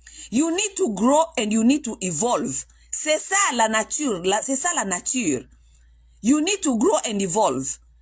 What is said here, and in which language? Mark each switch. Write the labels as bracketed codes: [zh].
[en] You need to grow and you need to evolve. [fr] C'est ça la nature, c'est ça la nature. [en] You need to grow and evolve.